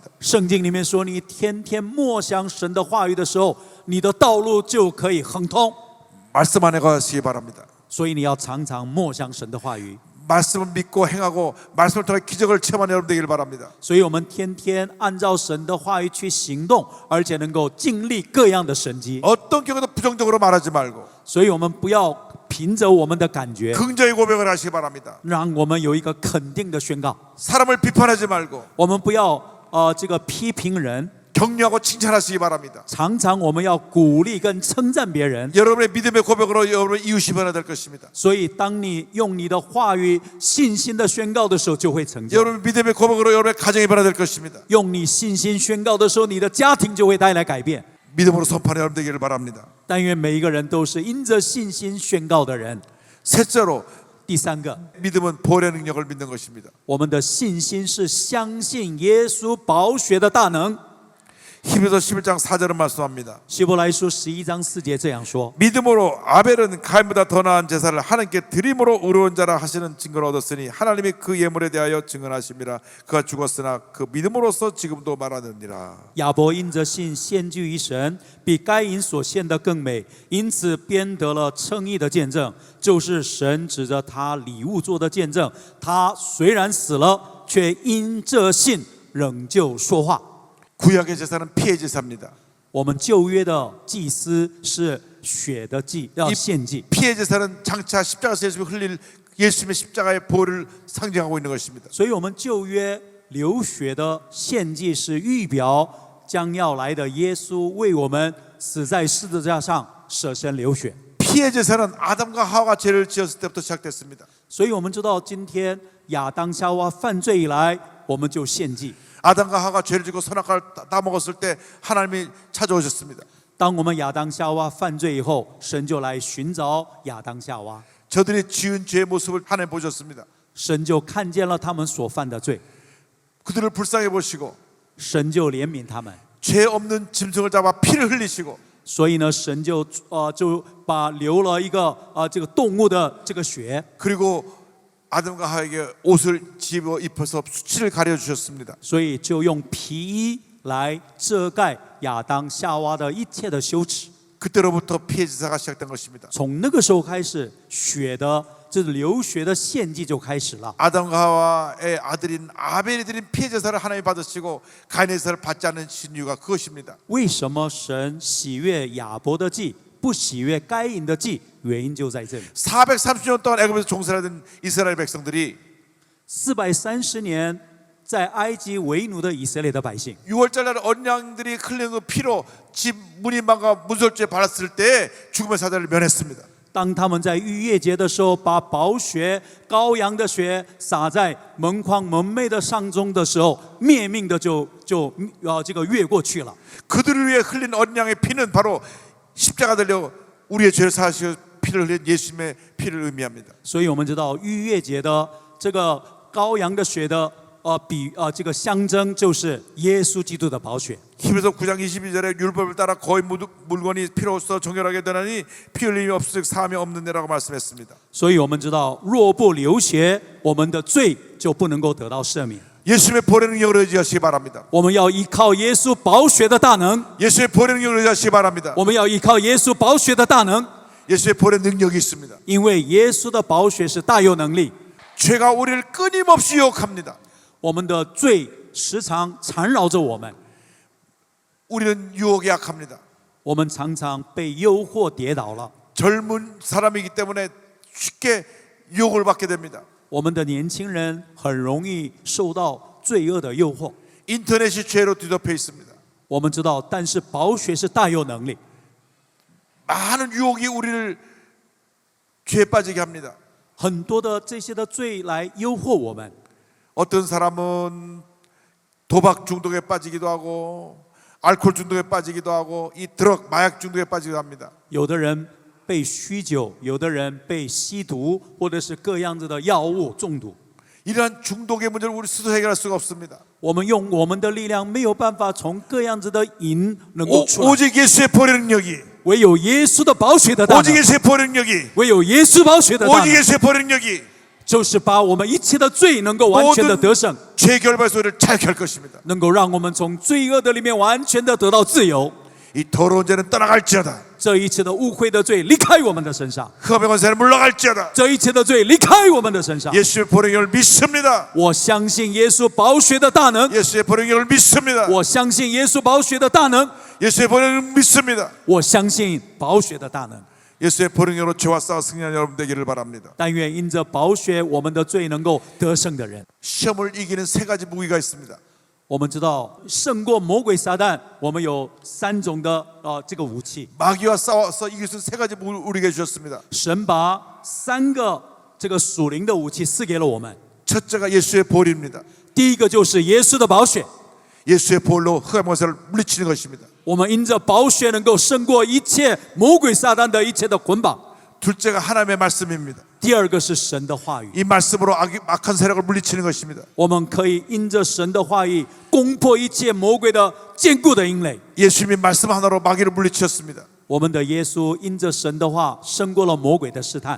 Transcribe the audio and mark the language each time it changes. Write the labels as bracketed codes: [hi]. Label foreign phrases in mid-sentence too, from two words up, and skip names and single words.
[zh] 圣经里面说，你天天默想神的话语的时候，你的道路就可以亨通。 [ko] 말씀 안에 가시기 바랍니다. [zh] 所以你要常常默想神的话语。 [ko] 말씀을 믿고 행하고 말씀을 통해 기적을 체험하는 여러분 되기를 바랍니다. [zh] 所以我们天天按照神的话语去行动，而且能够经历各样的神迹。 [ko] 어떤 경우도 부정적으로 말하지 말고 [zh] 所以我们不要凭着我们的感觉， [ko] 긍정의 고백을 하시기 바랍니다. [zh] 让我们有一个肯定的宣告。 [ko] 사람을 비판하지 말고 [zh] 我们不要这个批评人， [ko] 격려하고 칭찬하시기 바랍니다. [zh] 常常我们要鼓励跟称赞别人。 [ko] 여러분의 믿음의 고백으로 여러분의 이웃이 변화될 것입니다. [zh] 所以当你用你的话语信心的宣告的时候，就会成就。 [ko] 여러분 믿음의 고백으로 여러분의 가정이 변화될 것입니다. [zh] 用你信心宣告的时候，你的家庭就会带来改变。 [ko] 믿음으로 선포하는 여러분 되기를 바랍니다. [zh] 但愿每一个人都是因着信心宣告的人。 [ko] 셋째로 [zh] 第三个， [ko] 믿음은 보혈의 능력을 믿는 것입니다. [zh] 我们的信心是相信耶稣宝血的大能。 [ko] 히브리서 11장 4절은 말씀합니다. [zh] 希伯来书11章4节这样说： [ko] 믿음으로 아벨은 가인보다 더 나은 제사를 하나님께 드림으로 의로운 자라 하시는 증거를 얻었으니 하나님이 그 예물에 대하여 증언하심이라. 그가 죽었으나 그 믿음으로써 지금도 말하느니라. [zh] 亚伯因着信献祭于神，比该隐所献的更美，因此编得了称义的见证，就是神指着他礼物做的见证。他虽然死了，却因这信仍旧说话。 [ko] 구약의 제사는 피의 제사입니다. [zh] 我们旧约的祭司是血的祭，要献祭。 [ko] 피의 제사는 장차 십자가에서 예수님이 흘릴 예수님의 십자가의 보혈을 상징하고 있는 것입니다. [zh] 所以，我们旧约流血的献祭是预表将要来的耶稣为我们死在十字架上舍身流血。 [ko] 피의 제사는 아담과 하와가 죄를 지었을 때부터 시작됐습니다. [zh] 所以我们知道，今天亚当夏娃犯罪以来，我们就献祭。 [ko] 아담과 하와가 죄를 지고 선악과를 따먹었을 때 하나님이 찾아오셨습니다. [zh] 当我们亚当夏娃犯罪以后，神就来寻找亚当夏娃， [ko] 저들이 지은 죄의 모습을 하나님 보셨습니다. [zh] 神就看见了他们所犯的罪， [ko] 그들을 불쌍히 보시고 [zh] 神就怜悯他们。 [ko] 죄 없는 짐승을 잡아 피를 흘리시고 [zh] 所以呢，神就把流了一个这个动物的这个血， [ko] 그리고 아담과 하와에게 옷을 집어 입혀서 수치를 가려 주셨습니다. [zh] 所以就用皮衣来遮盖亚当夏娃的一切的羞耻。 [ko] 그때로부터 피의 제사가 시작된 것입니다. [zh] 从那个时候开始，血的这流血的献祭就开始了。 [ko] 아담과 하와의 아들인 아벨이 드린 피의 제사를 하나님이 받으시고 가인의 제사를 받지 않으신 이유가 그것입니다. [zh] 为什么神喜悦亚伯的祭，不喜悦该隐的祭？原因就在这里。 [ko] 430년 동안 애굽에서 종살이던 이스라엘 백성들이 [zh] 430 年在埃及为奴的以色列的百姓， [ko] 6월절 날 언양들이 흘리는 그 피로 집 문인방과 문설주에 발랐을 때 죽음의 사자를 면했습니다. [zh] 当他们在逾越节的时候，把宝血、羔羊的血洒在门框门楣的上中的时候，灭命的就这个越过去了。 [ko] 그들을 위해 흘린 언양의 피는 바로 십자가 달려 우리의 죄를 사하시고 피를 흘린 예수님의 피를 의미합니다. [zh] 所以我们知道逾越节的这个羔羊的血的这个象征就是耶稣基督的宝血。 [ko] 히브리서 9장 22절에 율법을 따라 거의 물건이 필요없어 정결하게 되나니 피 흘림이 없을 사함이 없는 데라고 말씀했습니다. [zh] 所以我们知道，若不流血，我们的罪就不能够得到赦免。 [ko] 예수님의 보혈의 능력을 의지하시기 바랍니다. [zh] 我们要依靠耶稣宝血的大能， [ko] 예수의 보혈의 능력을 의지하시기 바랍니다. [zh] 我们要依靠耶稣宝血的大能， [ko] 예수의 보혈의 능력이 있습니다. [zh] 因为耶稣的宝血是大有能力。 [ko] 죄가 우리를 끊임없이 유혹합니다. [zh] 我们的罪时常缠绕着我们， [ko] 우리는 유혹에 약합니다. [zh] 我们常常被诱惑跌倒了。 [ko] 젊은 사람이기 때문에 쉽게 유혹을 받게 됩니다. [zh] 我们的年轻人很容易受到罪恶的诱惑。 [ko] 인터넷이 죄로 뒤덮여 있습니다. [zh] 我们知道，但是宝血是大有能力， [ko] 많은 유혹이 우리를 죄에 빠지게 합니다. [zh] 很多的这些的罪来诱惑我们。 [ko] 어떤 사람은 도박 중독에 빠지기도 하고 알코올 중독에 빠지기도 하고 이 드럭 마약 중독에 빠지기도 합니다. [zh] 有的人被酗酒，有的人被吸毒，或者是各样子的药物中毒。 [ko] 이러한 중독의 문제를 우리 스스로 해결할 수가 없습니다. [zh] 我们用我们的力量没有办法从各样子的瘾能够出来， [ko] 오직 예수의 보혈의 능력이 [zh] 唯有耶稣的宝血的大 [ko] 오직 [zh] 能， [ko] 예수의 보혈의 능력이 [zh] 唯有耶稣宝血的大 [ko] 오직 [zh] 能， [ko] 예수의 보혈의 능력이 [zh] 就是把我们一切的罪能够完全的得胜， [ko] 죄 결발 소리를 자유케 할 것입니다. [zh] 能够让我们从罪恶的里面完全的得到自由。 [ko] 이 더러운 죄는 떠나갈지어다. [zh] 这一切的污秽的罪离开我们的身上， [ko] 흑암의 권세는 물러갈지어다. [zh] 这一切的罪离开我们的身上。 [ko] 예수의 보혈의 능력을 믿습니다. [zh] 我相信耶稣宝血的大能， [ko] 예수의 보혈의 능력을 믿습니다. [zh] 我相信耶稣宝血的大能， [ko] 예수의 보혈의 능력을 믿습니다. [zh] 我相信宝血的大能。 [ko] 예수의 보혈의 능력으로 죄와 싸워 승리하는 여러분 되기를 바랍니다. [zh] 但愿因着宝血，我们的罪能够得胜的人。 [ko] 시험을 이기는 세 가지 무기가 있습니다. [zh] 我们知道胜过魔鬼撒旦，我们有3种的这个武器。 [ko] 마귀와 싸워서 이길 수 있는 세 가지 무기를 우리에게 주셨습니다. [zh] 神把3个这个属灵的武器赐给了我们。 [ko] 첫째가 예수의 보혈입니다. [zh] 第一个就是耶稣的宝血， [ko] 예수의 보혈로 흑암의 권세를 물리치는 것입니다. [zh] 我们因着宝血能够胜过一切魔鬼撒旦的一切的捆绑。 [ko] 둘째가 하나님의 말씀입니다. [zh] 第二个是神的话语， [ko] 이 말씀으로 악한 세력을 물리치는 것입니다. [zh] 我们可以因着神的话语攻破一切魔鬼的坚固的营垒。 [ko] 예수님이 말씀 하나로 마귀를 물리치셨습니다. [zh] 我们的耶稣因着神的话胜过了魔鬼的试探。